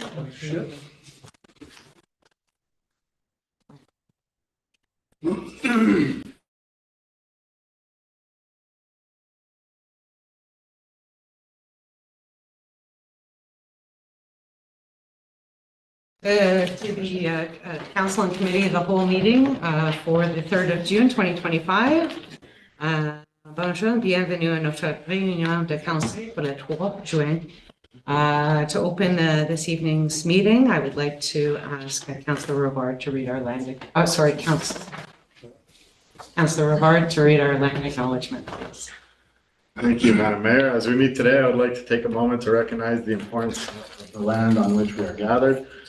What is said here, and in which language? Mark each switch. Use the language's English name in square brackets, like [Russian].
[English] To the Council and Committee of the whole meeting for the 3rd of June 2025. [French] Bonjour, bienvenue à notre réunion de Council pour le 3 juin. [English] To open this evening's meeting, I would like to ask Councillor Rivard to read our land. Oh, sorry, Councillor Rivard to read our land acknowledgement, please. Thank you, Madam Mayor. As we meet today, I would like to take a moment to recognize the importance of the land on which we are gathered.